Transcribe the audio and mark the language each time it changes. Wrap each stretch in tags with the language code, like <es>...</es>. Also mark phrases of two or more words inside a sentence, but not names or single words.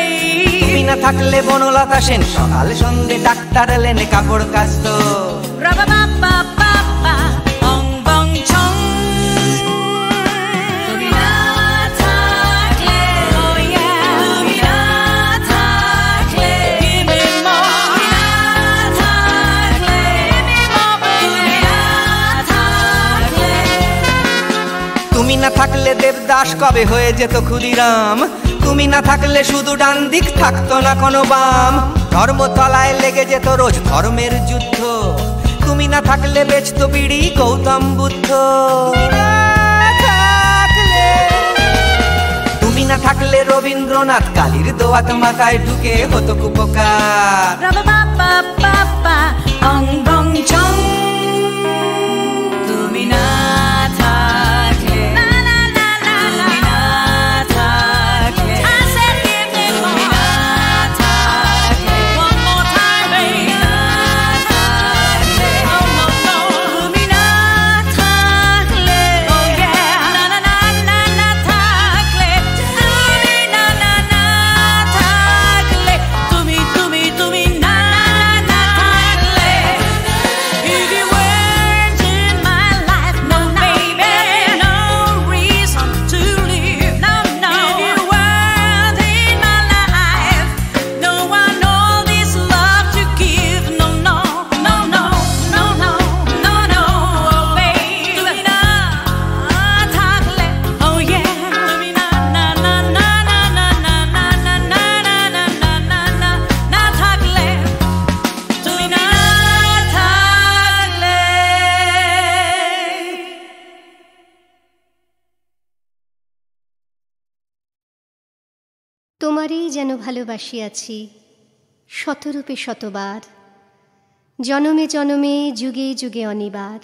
<bn>তুমি না থাকলে বনলতা সেন সকাল সন্ধে ডাক্তার এলেন কাপড় কাচতো। রাবা বাবা বাবা অং বং ছং। তুমি না থাকলে</bn> <en>oh yeah,</en> <bn>তুমি না থাকলে</bn> <en>give me more,</en> <bn>তুমি না থাকলে</bn> <en>give me more,</en> <bn>তুমি না থাকলে। তুমি না থাকলে দেবদাস কবে হয়ে যেত ক্ষুদিরাম, তুমি না থাকলে শুধু ডান দিক থাকতো না কোনো বাম, ধর্মতলায় লেগে যেত রোজ ধর্মের যুদ্ধ, তুমি না থাকলে বেচতো বিড়ি গৌতম বুদ্ধ। তুমি না থাকলে রবীন্দ্রনাথ কালির দোয়াত মাথায় ঢুকে হতো কুপকার। রাবা বাবা বাবা অং বং ছং। তুমি না থাকলে না না না না, তুমি না থাকলে</bn> <en>I said give me more,</en> <bn>তুমি না থাকলে</bn> <en>one more time baby,</en> <bn>তুমি না থাকলে</bn> <en>oh no no,</en> <bn>তুমি না থাকলে</bn> <en>oh yeah,</en> <bn>না না না না না থাকলে, তুমি না না না থাকলে, তুমি তুমি তুমি না না থাকলে।</bn> <en>If you weren't in my life, no baby, no reason to live, no no. If you weren't in my life, no one all this love to give, no no no no no no no no, oh baby,</en> <bn>তুমি না থাকলে</bn> <en>oh yeah,</en> <bn>তুমি না না না না না না না না না না না না না না না থাকলে, তুমি না থাকলে। তোমারই যেন ভালোবাসিয়াছি শতরূপে শতবার, জনমে জনমে যুগে যুগে অনিবার।</bn>